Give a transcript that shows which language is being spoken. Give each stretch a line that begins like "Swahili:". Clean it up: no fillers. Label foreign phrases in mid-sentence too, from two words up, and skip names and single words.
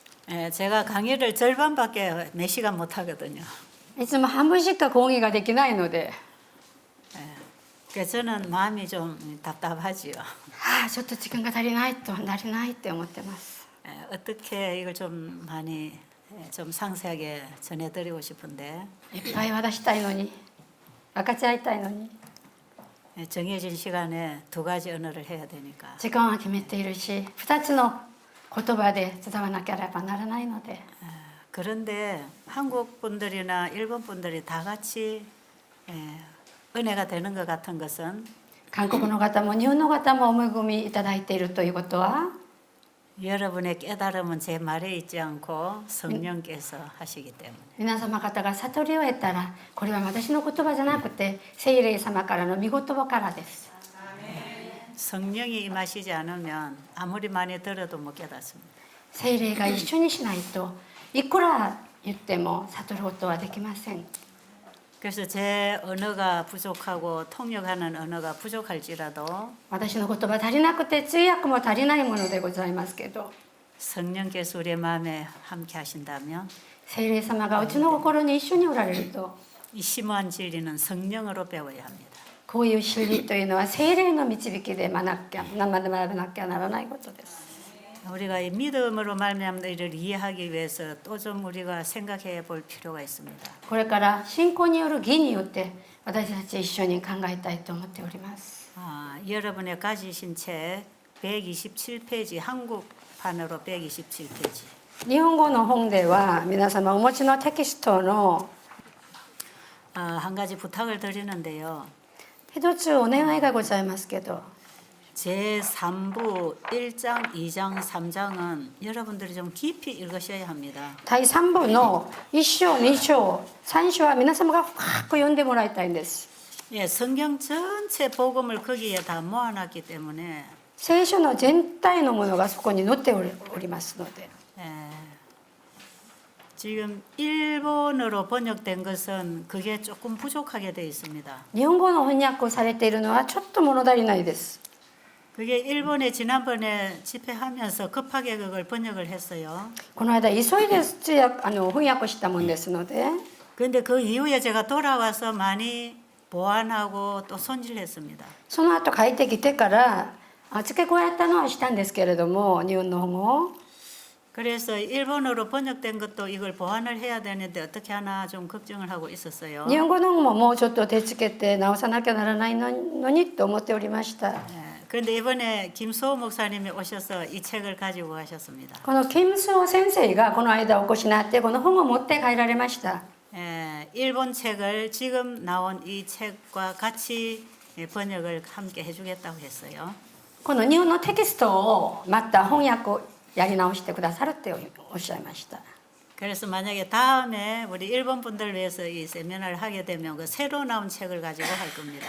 Korean: 제가 강의를 절반밖에 몇 시간 못 하거든요.
Japanese: いつも半分しか講義ができないので、
Korean: 그래서 저는 마음이 좀 답답하지요.
Japanese: ちょっと時間が足りないって思ってます。
Korean: 어떻게 이걸 좀 많이 좀 상세하게 전해드리고 싶은데
Japanese: いっぱい渡したいのに、分かち合いたいのに、
Korean: 정해진 시간에 두 가지 언어를 해야 되니까
Japanese: 時間は決めているし、2つの言葉で伝わらなければならないので、
Korean: 그런데 한국 분들이나 일본 분들이 다 같이 은혜가 되는 것 같은 것은
Japanese: 韓国の方も日本の方もお恵みいただいているということは、
Korean: 여러분의 깨달음은 제 말에 있지 않고 성령께서 하시기 때문에
Japanese: 皆様方が悟りを得たら、これは私の言葉じゃなくて聖霊様からの御言葉からです。
Korean: 성령이 임하시지 않으면 아무리 많이 들어도 못 깨닫습니다.
Japanese: 聖霊が一緒にしないといくら言っても悟ることはできません。
Korean: 그래서 제 언어가 부족하고 통역하는 언어가 부족할지라도
Japanese: 私の言葉足りなくて通訳も足りないものでございますけど、
Korean: 성령께서 우리의 마음에 함께 하신다면
Japanese: 聖霊様がうちの心に一緒におられると、
Korean: 이 심오한 진리는 성령으로 배워야 합니다.
Japanese: こういう真理というのは聖霊の導きで学ばなきゃならないことです。
Korean: 우리가 이 믿음으로 말미암아 이를 이해하기 위해서 또 좀 우리가 생각해 볼 필요가 있습니다.
Japanese: これから信仰による義によって私たち一緒に考えたいと思っております。
Korean: 여러분의 가지신 책 127페이지 한국판으로 127페이지
Japanese: 日本語の本では皆様お持ちのテキストの
Korean: 한 가지 부탁을 드리는데요.
Japanese: 一つお願いがございますけど、
Korean: 제3부 1장, 2장, 3장은 여러분들이 좀 깊이 읽으셔야 합니다.
Japanese: 第3部の1章、2章、3章は皆様が深く読んでもらいたいんです。
Korean: 예, 성경 전체 복음을 거기에 다 모아놨기 때문에
Japanese: 聖書の全体のものがそこに載っておりますので、
Korean: 지금 일본어로 번역된 것은 그게 조금 부족하게 되어 있습니다.
Japanese: 日本語の翻訳をされているのはちょっと物足りないです。
Korean: 그게 일본에 지난번에 집회하면서 급하게 그걸 번역을 했어요.
Japanese: この間急いで翻訳したもんですので、
Korean: 그런데 그 이후에 제가 돌아와서 많이 보완하고 또 손질했습니다.
Japanese: その後帰ってきてから付け加えたのはしたんですけれども、日本の本を
Korean: 그래서 일본어로 번역된 것도 이걸 보완을 해야 되는데 어떻게 하나 좀 걱정을 하고 있었어요.
Japanese: 日本語の本ももうちょっと手つけて直さなきゃならないのにと思っておりました。
Korean: 그런데 이번에 김소호 목사님이 오셔서 이 책을 가지고 가셨습니다.
Japanese: このキムスオ先生がこの間お越しになってこの本を持って帰られました。
Korean: 일본 책을 지금 나온 이 책과 같이 번역을 함께 해주겠다고 했어요.
Japanese: この日本のテキストをまた翻訳をやり直してくださるっておっしゃいました。
Korean: 그래서 만약에 다음에 우리 일본 분들 위해서 이 세미나를 하게 되면 그 새로 나온 책을 가지고 할 겁니다.